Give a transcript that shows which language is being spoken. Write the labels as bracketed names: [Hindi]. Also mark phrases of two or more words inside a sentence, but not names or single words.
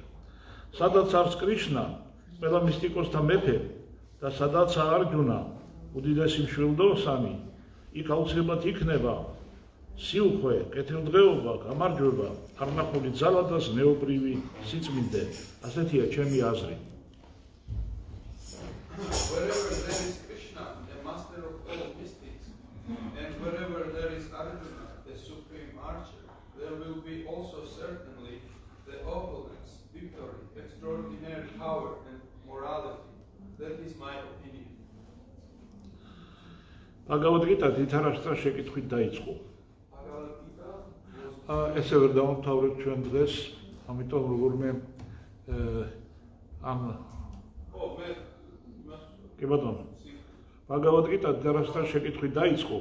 [Georgian] სადაც არის კრიშნა, ყველა მისტიკოსთა მეფე და სადაცაა არჯუნა, უდიდესი მშვილდოსანი, იქ აუცილებლად იქნება. სიუხვე, კეთილდღეობა, გამარჯვება, არნახული ძალა და ზნეობრივი სიწმინდე. ასეთია ჩემი აზრი. [English] Wherever there is Krishna, the master of all mystics, and wherever there is Arjuna, the supreme archer, there will be also certainly the opulence, victory, extraordinary power, and morality. That is my opinion. [Georgian] Bhagavad Gita თითარაშტრა შეკითხვით დაიწყო. ესე ვერ დავამთავრებ ჩვენ დღეს, ამიტომ როგორმე ამ კი ბატონო. Bhagavad Gita თითარაშტრა შეკითხვით დაიწყო.